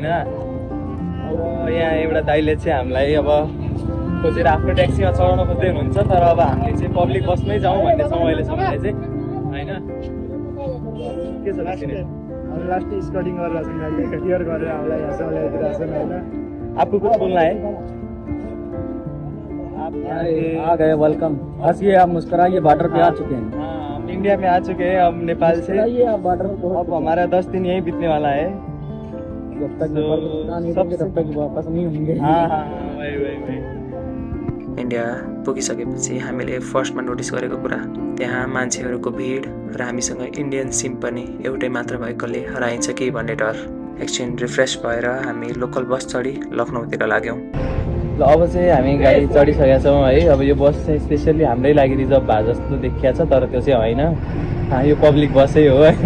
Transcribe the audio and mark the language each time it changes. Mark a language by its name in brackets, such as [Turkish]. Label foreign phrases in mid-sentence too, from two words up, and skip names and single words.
[Nepali] अब यहाँ एउटा दाइले चाहिँ हामीलाई अब खोजेर आफ्नो ट्याक्सीमा चढाउन खोज्दै हुनुहुन्छ, तर अब हामीले चाहिँ पब्लिक बसमै जाउँ भन्ने छौँ अहिलेसम्म चाहिँ होइन। के छ लास्ट लास्ट स्कटिङ गरेर क्लियर गरेर हामीलाई यहाँ ल्याइदिरहेछन् होइन। [Hindi] आपको कुछ बोलना है? आ गए वेलकम। हंसिए आप, मुस्कुराइए, बॉर्डर पे आ चुके हैं। हाँ, हम इंडिया में आ चुके हैं अब नेपाल से। मुस्कुराइए आप, बॉर्डर अब हमारा 10 दिन यहीं बीतने वाला है। जब तक नहीं होंगे तब तक वापस नहीं होंगे। हाँ हाँ वही [Nepali] इन्डिया पुगिसकेपछि हामीले फर्स्टमा नोटिस गरेको कुरा त्यहाँ मान्छेहरूको भिड र हामीसँग इन्डियन सिम पनि एउटै मात्र भएकोले हराइन्छ कि भन्ने डर। एकछिन रिफ्रेस भएर हामी लोकल बस चढी लखनऊतिर लाग्यौँ। ल अब चाहिँ हामी गाडी चढिसकेका छौँ है। अब यो बस चाहिँ स्पेसल्ली हाम्रै लागि रिजर्भ भए जस्तो देखिया छ, तर त्यो चाहिँ होइन, यो पब्लिक बसै हो होइन।